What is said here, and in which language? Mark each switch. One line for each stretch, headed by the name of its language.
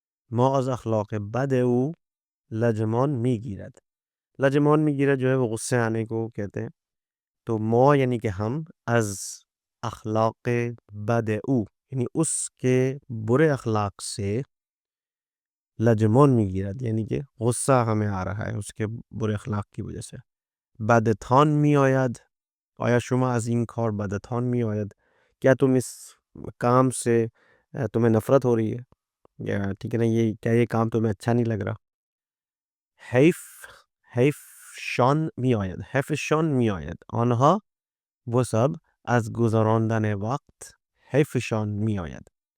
Persian: ما از اخلاق بد او لجمان میگیرد. لجمان میگیرد
Urdu: جو ہے وہ غصے آنے کو کہتے ہیں. تو ما یعنی کہ ہم،
Persian: از اخلاق بد او
Urdu: یعنی اس کے برے اخلاق سے، لجمان میگیرد یعنی کہ غصہ ہمیں آ رہا ہے اس کے برے اخلاق کی وجہ سے.
Persian: بدتان می آید، آیا شما از این کار بدتان می آید،
Urdu: کیا تم اس کام سے تمہیں نفرت ہو رہی ہے، یا ٹھیک ہے نا، یہ کیا یہ کام تمہیں اچھا نہیں لگ رہا.
Persian: حیف، حیف شان می آید، حیف شان می آید، آنها
Urdu: وہ سب
Persian: از گذراندن وقت حیف شان می آید.